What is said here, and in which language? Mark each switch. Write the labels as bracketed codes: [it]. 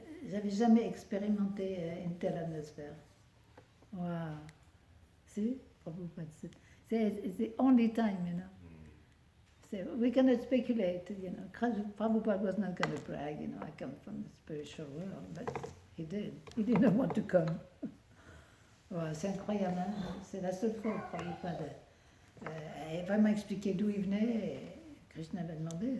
[fr] J'avais jamais expérimenté une telle atmosphère. [en] Wow. See? It's the only time, you know. So we cannot speculate, you know. Prabhupada was not going to brag, you know, I come from the spiritual world, but he did. He didn't want to come. [fr] Ouais, c'est incroyable, hein? C'est la seule fois où Prabhupada a vraiment expliqué d'où il venait et Krishna l'a demandé.